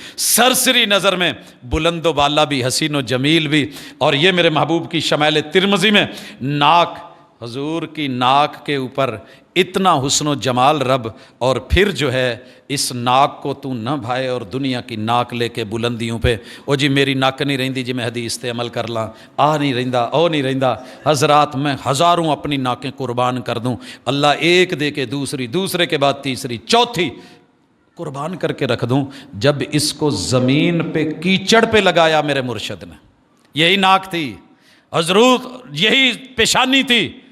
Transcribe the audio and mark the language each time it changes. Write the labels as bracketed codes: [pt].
[ur] سرسری نظر میں بلند و بالا بھی، حسین و جمیل بھی. اور یہ میرے محبوب کی شمائل ترمذی میں ناک، حضور کی ناک کے اوپر اتنا حسن و جمال رب، اور پھر جو ہے اس ناک کو تو نہ بھائے اور دنیا کی ناک لے کے بلندیوں پہ. [pa] او جی میری ناک نہیں رہندی جی میں حدیث تے عمل کر لاں، آ نہیں رہندا، او نہیں رہندا. [ur] حضرات میں ہزاروں اپنی ناکیں قربان کر دوں، اللہ ایک دے کے دوسری، دوسرے کے بعد تیسری، چوتھی قربان کر کے رکھ دوں. جب اس کو زمین پہ کیچڑ پہ لگایا میرے مرشد نے، یہی ناک تھی حضرت، یہی پیشانی تھی.